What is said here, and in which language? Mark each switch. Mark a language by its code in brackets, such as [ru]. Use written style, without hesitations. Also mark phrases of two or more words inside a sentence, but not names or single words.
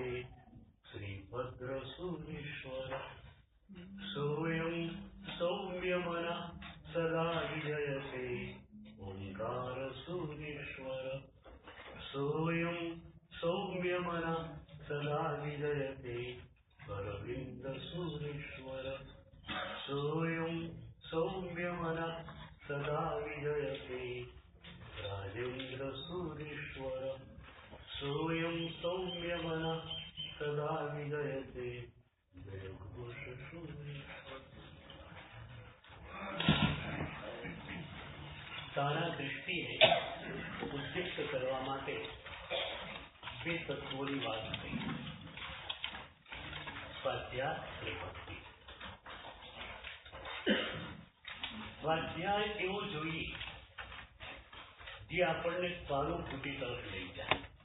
[sa] श्रीभद्रसूरीश्वर सोऽयं सौम्यमनः सदा विजयते ओंकारसूरीश्वर सोऽयं सौम्यमनः सदा विजयते अरविन्दसूरीश्वर सोऽयं सौम्यमनः सदा विजयते राजेन्द्रसूरीश्वर सोऽयं सौम्यमनः सदा विजयते जयघोषसूरीश्वर। [gu] સારા દૃષ્ટિએ ઉદ્દિષ્ટ કરવા માટે બે તત્વોની વાત થઈ, સ્વાધ્યાય અને ભક્તિ. સ્વાધ્યાય એવો જોઈએ જે આપણને સ્વાનુભૂતિ તરફ લઈ જાય.